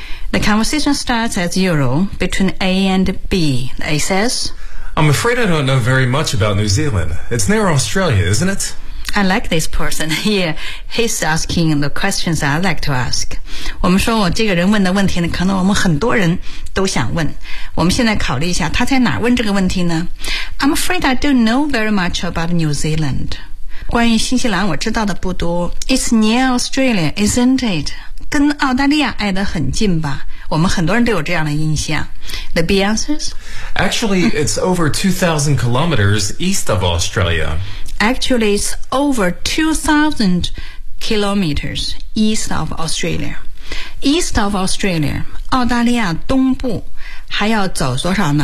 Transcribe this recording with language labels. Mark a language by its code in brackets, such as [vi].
[en] The conversation starts as usual between A and B. A says, I'm afraid I don't know very much about New Zealand. It's near Australia, isn't it? I like this person here. He's asking the questions I like to ask. [zh] 我们说我这个人问的问题呢，可能我们很多人都想问。我们现在考虑一下，他在哪问这个问题呢？ [en] I'm afraid I don't know very much about New Zealand. [zh] 关于新西兰我知道的不多。 [en] It's near Australia, isn't it? [zh] 跟澳大利亚挨得很近吧。我们很多人都有这样的印象。 [en] The B answers, Actually, it's over 2,000 kilometers east of Australia. Actually, it's over 2,000 kilometers east of AustraliaEast of Australia, [zh] 澳大利亚东部，还要走多少呢？